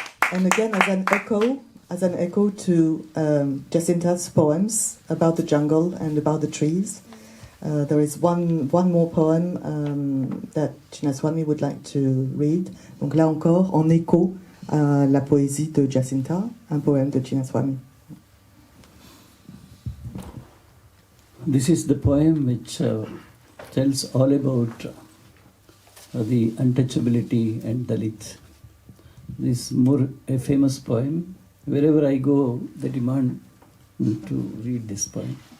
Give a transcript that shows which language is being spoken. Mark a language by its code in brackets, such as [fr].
[en] And again, as an echo to Jacinta's poems about the jungle and about the trees, there is one more poem that Chinnaswamy would like to read. [fr] Donc là encore, en écho à la poésie de Jacinta, un poème de Chinnaswamy. [en] This is the poem which tells all about the untouchability and Dalit. This is more a famous poem. Wherever I go, they demand me to read this poem.